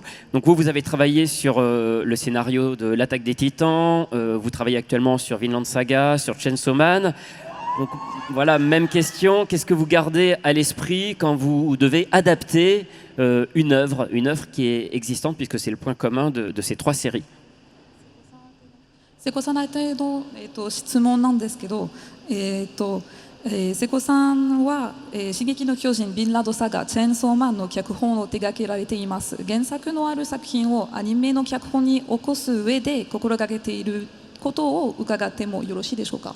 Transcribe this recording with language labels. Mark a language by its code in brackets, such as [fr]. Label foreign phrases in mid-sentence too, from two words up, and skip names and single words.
[fr] Donc vous avez travaillé sur le scénario de l'Attaque des Titans, vous travaillez actuellement sur Vinland Saga, sur Chainsaw Man. Donc voilà, même question. Qu'est-ce que vous gardez à l'esprit quand vous devez adapter une œuvre qui est existante puisque c'est le point commun de ces trois séries? [ja] 瀬古さんへの、質問なんですけど、瀬古さんは「進撃の巨人」「ビンラドサガ」「チェーンソーマン」の脚本を手掛けられています。原作のある作品をアニメの脚本に起こす上で心がけていることを伺ってもよろしいでしょうか。